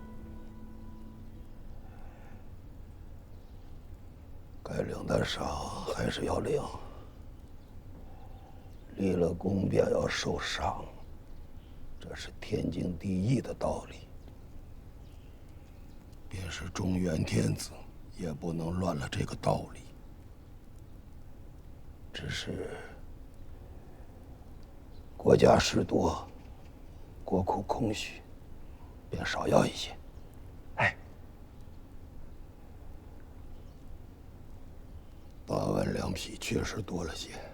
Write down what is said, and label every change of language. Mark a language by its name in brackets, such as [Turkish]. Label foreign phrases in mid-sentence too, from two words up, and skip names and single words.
[Chinese] 该领的赏还是要領，立了功便要受賞，這是天經地義的道理。便是中原天子，也不能亂了這個道理。只是國家事多，國庫空虛，便少要一些。哎 8萬兩匹確實多了些。